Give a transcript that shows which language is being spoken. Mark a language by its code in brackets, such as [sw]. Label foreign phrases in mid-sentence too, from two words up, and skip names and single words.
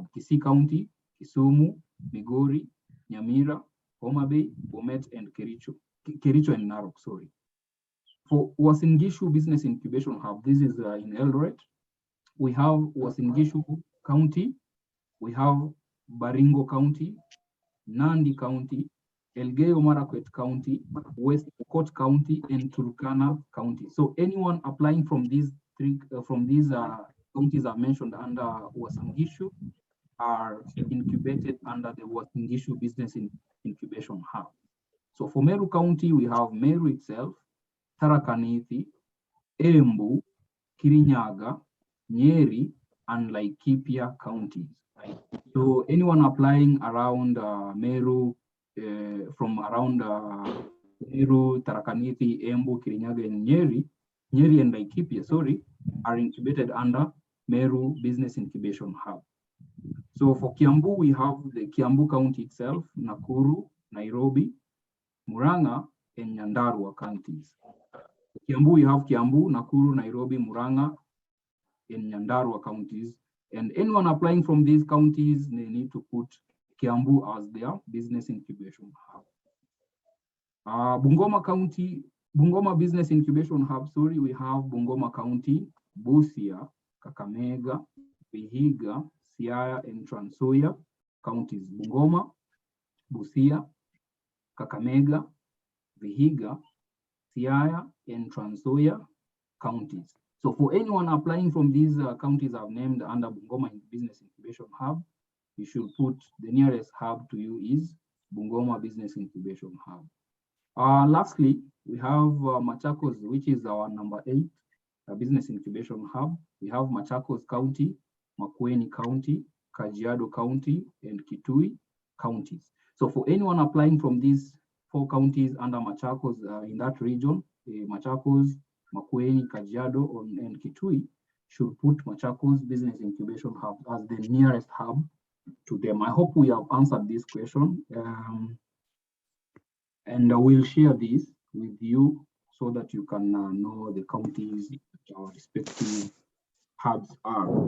[en] Kisii County, Kisumu, Migori, Nyamira, Homa Bay, Bomet, and Kericho and Narok, sorry. For Uasin Gishu Business Incubation Hub, this is in Eldoret. We have Uasin Gishu County, we have Baringo County, Nandi County, Elgeyo Marakwet County, West Pokot County, and Turkana County. So anyone applying from these counties are mentioned under Uasin Gishu are incubated under the Uasin Gishu Business Incubation Hub. So for Meru County, we have Meru itself, Tharaka Nithi, Embu, Kirinyaga, Nyeri, and Laikipia counties. So anyone applying around Meru, from around Meru, Tharaka Nithi, Embu, Kirinyaga, and Nyeri and Laikipia, sorry, are incubated under Meru Business Incubation Hub. So for Kiambu, we have the Kiambu County itself, Nakuru, Nairobi, Murang'a, and Nyandarua counties. Kiambu, we have Kiambu, Nakuru, Nairobi, Murang'a, and Nyandarua counties. And anyone applying from these counties, they need to put Kiambu as their business incubation hub. Bungoma County, Bungoma Business Incubation Hub, sorry, we have Bungoma County, Busia, Kakamega, Vihiga, Siaya, and Trans Nzoia counties. Bungoma, Busia, Kakamega, Vihiga, Siaya, and Trans Nzoia counties. So for anyone applying from these counties I've named under Bungoma Business Incubation Hub, you should put the nearest hub to you is Bungoma Business Incubation Hub. Lastly, we have Machakos, which is our number 8 business incubation hub. We have Machakos County, Makueni County, Kajiado County, and Kitui counties. So for anyone applying from these 4 counties under Machakos in that region, Machakos, Makueni, Kajiado, and Kitui should put Machakos Business Incubation Hub as the nearest hub to them. I hope we have answered this question. And I will share this with you so that you can know the counties that our respective hubs are.